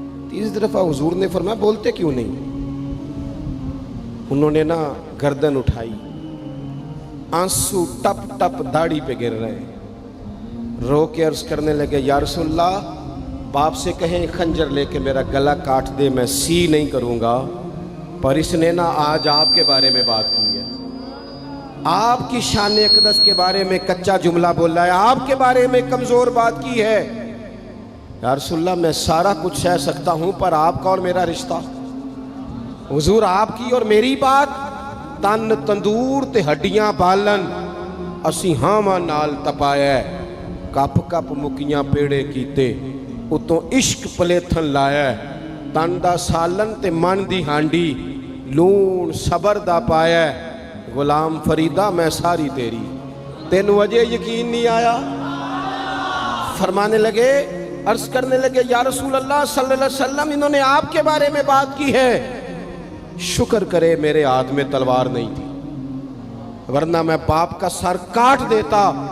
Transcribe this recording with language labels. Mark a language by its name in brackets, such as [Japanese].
[Urdu] تیسری دفعہ حضور نے فرمایا بولتے کیوں نہیں؟ انہوں نے نا گردن اٹھائی، آنسو ٹپ ٹپ داڑھی پہ گر رہے، رو کے عرض کرنے لگے یا رسول اللہ باپ سے کہیں خنجر لے کے میرا گلا کاٹ دے، میں سی نہیں کروں گا، پر اس نے نا آج آپ کے بارے میں بات کی ہے، آپ کی شان اقدس کے بارے میں کچا جملہ بولا ہے، آپ کے بارے میں کمزور بات کی ہے. یا رسول اللہ میں سارا کچھ سہ سکتا ہوں، پر آپ کا اور میرا رشتہ. حضور آپ کی اور میری بات، [Punjabi] تن تندور تے ہڈیاں بالن، اسی ہاواں نال تپایا، کپ کپ مکیاں پیڑے کیتے، اتوں عشق پلیتھن لایا، تن دا سالن تے من دی ہانڈی، لون صبر دا پایا، غلام فریدہ میں ساری تیری. تینوں وجہ یقین نہیں آیا؟ [Urdu] فرمانے لگے، عرض کرنے لگے یا رسول اللہ صلی اللہ علیہ وسلم انہوں نے آپ کے بارے میں بات کی ہے، شکر کرے میرے ہاتھ میں تلوار نہیں تھی، ورنہ میں باپ کا سر کاٹ دیتا.